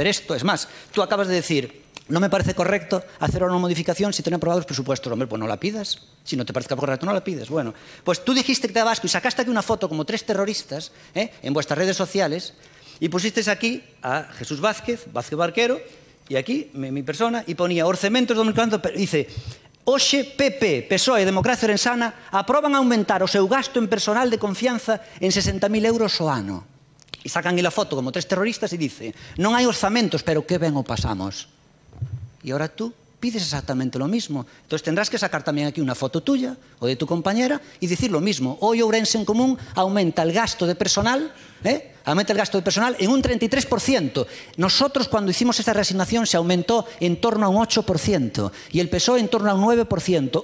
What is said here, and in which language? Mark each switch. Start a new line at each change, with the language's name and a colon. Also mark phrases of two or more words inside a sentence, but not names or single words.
Spanish: Es más, tú acabas de decir, no me parece correcto hacer una modificación si tienen aprobados los presupuestos. Hombre, pues no la pidas. Si no te parece correcto, no la pides. Bueno, pues tú dijiste que te daba asco y sacaste aquí una foto como 3 terroristas en vuestras redes sociales y pusisteis aquí a Jesús Vázquez Barquero, y aquí mi persona, y ponía orcementos de 2040, dice:
Galician: hoxe PP, PSOE e Democracia Orensana aproban aumentar o seu gasto en personal de confianza en 60.000 euros ao ano.
Spanish: E sacan aí la foto como 3 terroristas e dice:
Galician: non hai orzamentos, pero que ben o pasamos.
Spanish: Y ahora tú pides exactamente lo mismo. Entonces tendrás que sacar también aquí una foto tuya o de tu compañera y decir lo mismo. Hoy Ourense en Común aumenta el gasto de personal, en un 33%. Nosotros cuando hicimos esta reasignación se aumentó en torno a un 8% y el PSOE en torno a un 9%.